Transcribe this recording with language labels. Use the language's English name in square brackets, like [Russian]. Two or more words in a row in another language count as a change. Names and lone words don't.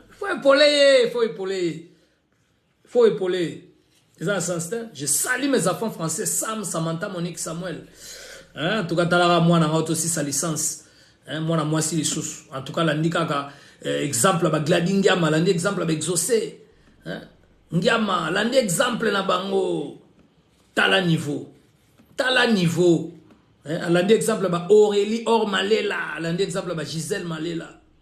[French] Faut épauler ye, faut épauler ye. Faut épauler. [Lingala] Eza na sens te. [French] Je salue mes enfants français, Sam, Samantha, Monique, Samuel. Hein? En tout cas, [Lingala] talaka mwana nga oto sisa licence. Hein? Mwana mwasi lisusu. [French] En tout cas, [Lingala] landi kaka, euh, exemple ba Gladi Ngiama, landi exemple ba Exaucé. Hein? Ngiama, landi exemple na bango. Tala niveau. Tala niveau. Hein? Alandi exemple ba Aurélie Or Malela. Alandi exemple ba Gisèle Malela.